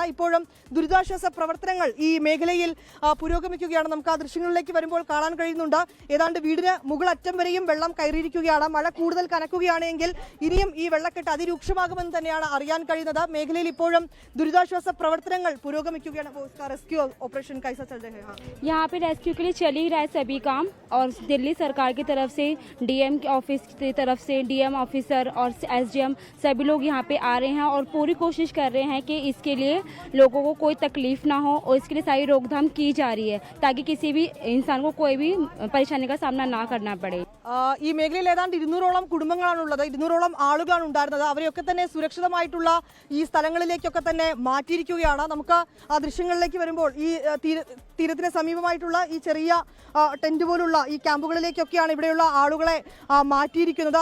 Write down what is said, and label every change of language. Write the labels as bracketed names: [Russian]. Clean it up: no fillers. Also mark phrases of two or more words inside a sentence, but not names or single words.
[Malayalam] ഇപ്പോഴും ദുരിതാശ്വാസ പ്രവർത്തനങ്ങൾ ഈ മേഖലയിൽ പുരോഗമിക്കുകയാണ്. നമുക്ക് ആ ദൃശ്യങ്ങളിലേക്ക് വരുമ്പോൾ കാണാൻ കഴിയുന്നുണ്ട്. ഏതാണ്ട് വീടിന് മുകളറ്റം വരെയും വെള്ളം കയറിയിരിക്കുകയാണ്. മഴ കൂടുതൽ കനക്കുകയാണെങ്കിൽ ഇനിയും ഈ വെള്ളക്കെട്ട് അതിരൂക്ഷമാകുമെന്ന് തന്നെയാണ് അറിയാൻ കഴിയുന്നത്. മേഖലയിൽ ഇപ്പോഴും ദുരിതാശ്വാസ പ്രവർത്തനങ്ങൾ പുരോഗമിക്കുകയാണ്. [Hindi] रेस्क्यू ऑपरेशन कैसा चल रहा है? यहाँ पे रेस्क्यू के लिए चल ही रहा है सभी काम, और दिल्ली सरकार की तरफ से, डीएम ऑफिस की तरफ से, डीएम ऑफिसर और एसडीएम सभी लोग यहाँ पे आ रहे हैं और पूरी कोशिश कर रहे हैं कि इसके लिए लोगों को कोई तकलीफ ना हो, और इसके लिए सारी रोकथाम की जा रही है ताकि किसी भी इंसान को कोई भी परेशानी का सामना ना करना पड़े. [Malayalam] ഈ മേഖലയിൽ ഏതാണ്ട് 200ഓളം കുടുംബങ്ങളാണുള്ളത്. 200ഓളം ആളുകളാണ് ഉണ്ടായിരുന്നത്. അവരെയൊക്കെ തന്നെ സുരക്ഷിതമായിട്ടുള്ള ഈ സ്ഥലങ്ങളിലേക്കൊക്കെ തന്നെ മാറ്റിയിരിക്കുകയാണ്. നമുക്ക് ആ ദൃശ്യങ്ങളിലേക്ക് വരുമ്പോൾ ഈ തീരത്തിന് സമീപമായിട്ടുള്ള ഈ ചെറിയ ടെന്റ് പോലുള്ള ഈ ക്യാമ്പുകളിലേക്കൊക്കെയാണ് ഇവിടെയുള്ള ആളുകളെ മാറ്റിയിരിക്കുന്നത്.